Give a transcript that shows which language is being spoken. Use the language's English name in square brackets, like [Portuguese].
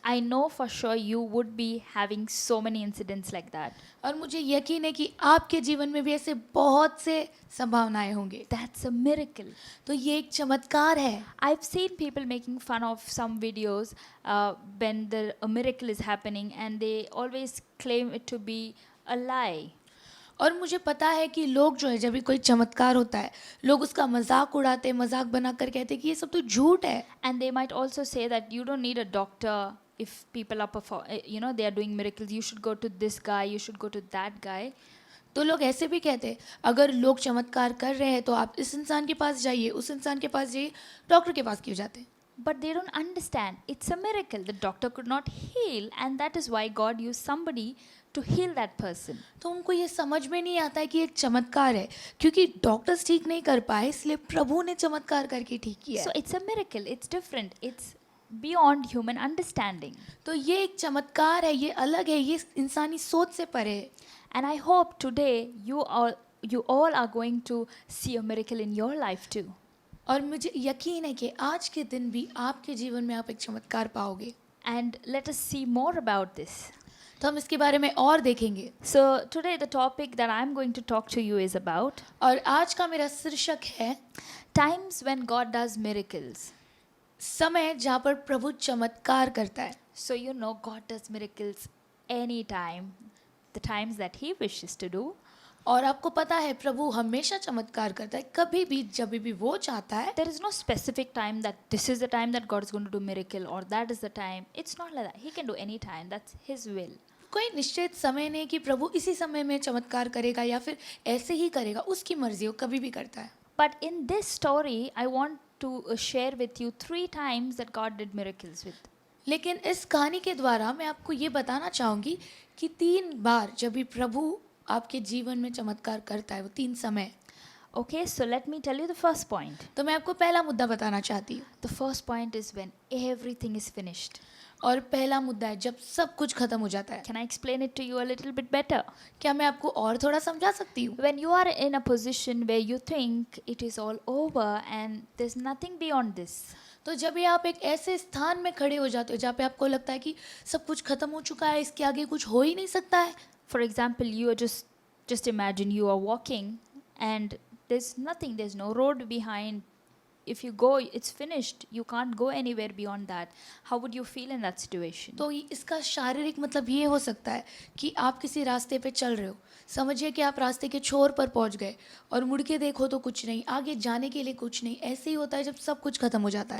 [English] I know for sure you would be having so many incidents like that. [Hindi] और मुझे यकीन है कि आपके जीवन में भी ऐसे बहुत से संभावनाएं होंगे। [English] That's a miracle. [Hindi] तो ये एक चमत्कार है। [English] I've seen people making fun of some videos when a miracle is happening and they always claim it to be a lie. [Hindi] और मुझे पता है कि लोग जो है जब भी कोई चमत्कार होता है लोग उसका मजाक उड़ाते, मजाक बनाकर कहते हैं कि ये सब तो झूठ है। [English] And they might also say that you don't need a doctor if people are they are doing miracles. You should go to this guy, you should go to that guy. [Hindi] तो लोग ऐसे भी कहते हैं अगर लोग चमत्कार कर रहे हैं तो आप इस इंसान के पास जाइए, उस इंसान के पास जाइए, डॉक्टर के पास क्यों जाते हैं? [English] But they don't understand. It's a miracle. The doctor could not heal, and that is why God used somebody to heal that person. [Hindi] तो उनको ये समझ में नहीं आता है कि एक चमत्कार है, क्योंकि डॉक्टर्स ठीक नहीं कर पाए इसलिए प्रभु ने चमत्कार करके ठीक किया [English] So [Hindi] है। [English] it's a miracle. It's different. It's beyond human understanding. [Hindi] तो ये एक चमत्कार है, ये अलग है, ये इंसानी सोच से परे है। [English] And I hope today you all are going to see a miracle in your life too. [Hindi] और मुझे यकीन है कि आज के दिन भी आपके जीवन में आप एक चमत्कार पाओगे। [English] And let us see more about this. [Hindi] तो हम इसके बारे में और देखेंगे। [English] So today the topic that I'm going to talk to you is about [Hindi] और आज का मेरा शीर्षक है [English] times when God does miracles. [Hindi] समय जहाँ पर प्रभु चमत्कार करता है। [English] So you know God does miracles anytime, the times that He wishes to do. [Hindi] और आपको पता है प्रभु हमेशा चमत्कार करता है, कभी भी जब भी वो चाहता है। [English] There is no specific time that this is the time that God is going to do miracle or that is the time. It's not like that. He can do any time. That's His will. [Hindi] कोई निश्चित समय नहीं कि प्रभु इसी समय में चमत्कार करेगा या फिर ऐसे ही करेगा, उसकी मर्जी, वो कभी भी करता है। [English] But in this story, I want to share with you 3 times that God did miracles with. [Hindi] लेकिन इस कहानी के द्वारा मैं आपको ये बताना चाहूँगी कि 3 बार जब भी प्रभु आपके जीवन में चमत्कार करता है, वो 3 समय। [English] Okay, so let me tell you the first point. [Hindi] तो मैं आपको पहला मुद्दा बताना चाहती हूँ। [English] The first point is when everything is finished. [Hindi] और पहला मुद्दा है जब सब कुछ खत्म हो जाता है। [English] Can I explain it to you a little bit better? [Hindi] क्या मैं आपको और थोड़ा समझा सकती हूँ? [English] When you are in a position where you think it is all over and there's nothing beyond this. [Hindi] तो जब भी आप एक ऐसे स्थान में खड़े हो जाते हो जहाँ पे आपको लगता है कि सब कुछ खत्म हो चुका है, इसके आगे कुछ हो ही नहीं सकता है। [English] For example, you are just imagine you are walking and there's nothing, there's no road behind. If you go, it's finished. You can't go anywhere beyond that. How would you feel in that situation? [Hindi] तो इसका शारीरिक मतलब ये हो सकता है कि आप किसी रास्ते पे चल रहे हो, समझिए कि आप रास्ते के छोर पर पहुंच गए और मुड़ के देखो तो कुछ नहीं, आगे जाने के लिए कुछ नहीं। ऐसे ही होता है जब सब कुछ खत्म हो जाता है।